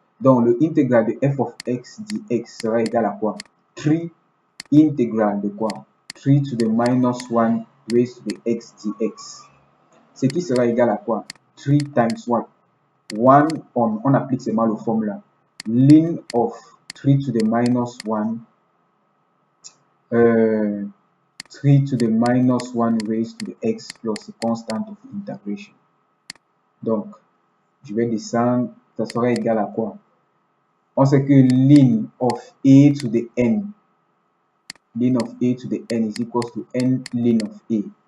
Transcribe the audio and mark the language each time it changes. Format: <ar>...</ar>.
<fr>Donc, le intégral de</fr> <en>f of x dx</en> <fr>sera égal à quoi? 3 intégral de quoi?</fr> <en>3 to the minus 1 raised to the x dx.</en> <fr>Ce qui sera égal à quoi?</fr> <en>3 times what?</en> <fr>1 on applique seulement le formule</fr> <en>ln of 3 to the minus 1 3 to the minus 1 raised to the x plus the constant of integration.</en> <fr>Donc, je vais descendre, ça sera égal à quoi? On sait que</fr> <en>ln of a to the n, ln of a to the n is equals to n ln of a.</en>